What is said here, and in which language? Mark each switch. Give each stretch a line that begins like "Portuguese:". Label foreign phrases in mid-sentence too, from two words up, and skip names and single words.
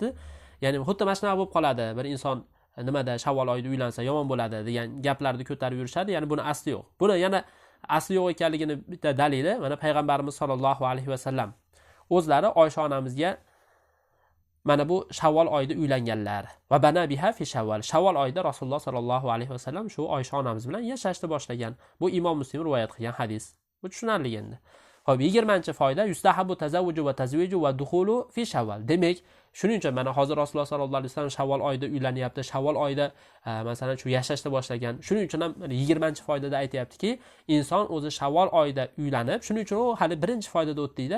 Uzbek: Ya'ni xuddi mana shunaqa bo'lib qoladi. Bir inson nimada Shavvol oyida uylansa yomon bo'ladi degan gaplarni ko'tarib yurishadi. Ya'ni buni asli yo'q. Buni yana asli yo'q ekanligini bitta dalili mana payg'ambarimiz
Arabic: صلى الله عليه وسلم
Uzbek: o'zlari Oysha onamizga mana bu Shavvol oyida uylanganlar va
Arabic: بنى بها في شوال.
Uzbek: Shavvol oyida Rasululloh
Arabic: صلى الله عليه وسلم
Uzbek: shu Oysha onamiz bilan yashashni boshlagan. Bu Imom Muslim rivoyat qilgan hadis. Bu tushunarli endi. Xo'p, 20-foyda
Arabic: يستحب التزوج والتزويج والدخول في شوال.
Uzbek: Demak, shuning uchun mana hozir Rasululloh
Arabic: صلى الله عليه وسلم
Uzbek: Shavvol oyida uylanyapti. Shavvol oyida masalan shu yashashni boshlagan. Shuning uchun ham 20-foydada aytayaptiki, inson o'zi Shavvol oyida uylanib, shuning uchun u hali 1-foydada o'tdi-da.